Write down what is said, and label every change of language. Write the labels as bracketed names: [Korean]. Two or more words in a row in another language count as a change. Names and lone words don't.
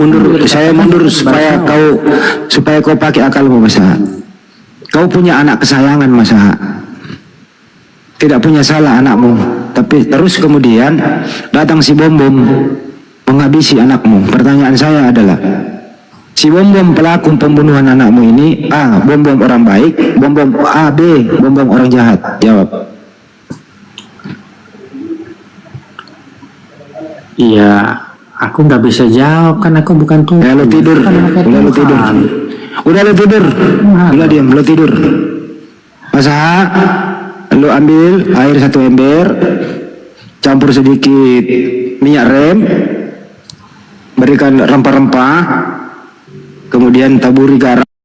[Indonesian] Saya mundur supaya kau pakai akalmu, Mas Ha. Kau punya anak kesayangan, Mas Ha. Tidak punya salah anakmu, tapi terus kemudian datang si bom-bom menghabisi anakmu. Pertanyaan saya adalah, si bom-bom pelaku pembunuhan anakmu ini, A. bom-bom orang baik, bom-bom A, B. bom-bom orang jahat. Jawab. Iya, aku nggak bisa jawab kan aku bukan Tuhan. Lo tidur, Kan anaknya udah lo Tuhan. tidur, udah lo tidur, udah diam, lo tidur. Mas Ha, lo ambil air 1 ember, campur sedikit minyak rem, berikan rempah-rempah, kemudian taburi garam.